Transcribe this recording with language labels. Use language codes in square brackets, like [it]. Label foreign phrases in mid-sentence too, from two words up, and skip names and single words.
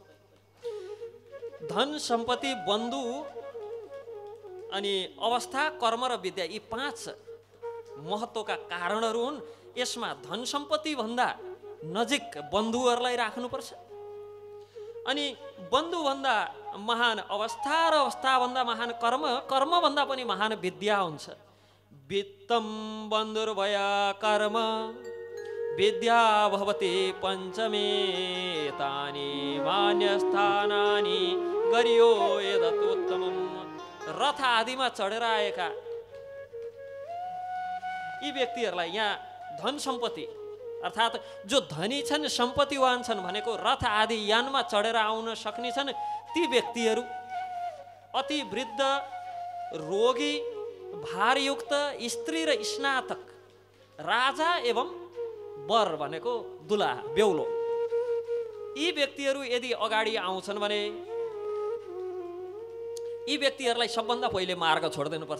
[ne] धन, सम्पत्ति, बन्धु अनि अवस्था, कर्म र विद्या यी 5 महत्त्वका कारणहरू हुन्। यसमा धन सम्पत्ति भन्दा नजिक बन्धुहरूलाई राख्नुपर्छ। अनि बन्धुभन्दा महान अवस्था र अवस्थाभन्दा महान कर्म, कर्मभन्दा पनि महान विद्या हुन्छ। [sa] वित्तं बन्धुर्भया कर्म विद्या भवति पञ्चमे तानि मान्यस्थानानि गरियो यदतोत्तमम्। [ne] रथ आदिमा चढेर आएका यी व्यक्तिहरूलाई यहाँ धन सम्पत्ति अर्थात् जो धनी छन्, सम्पत्तिवान छन् भनेको रथ आदि यानमा चढेर आउन सक्ने छन् ती व्यक्तिहरू, अति वृद्ध, रोगी, भारयुक्त, स्त्री र स्नातक, राजा एवं वर भनेको दुला बेहुलो, यी व्यक्तिहरू यदि अगाडि आउँछन् भने यी व्यक्तिहरूलाई सबभन्दा पहिले मार्ग छोडिदिनुपर्छ।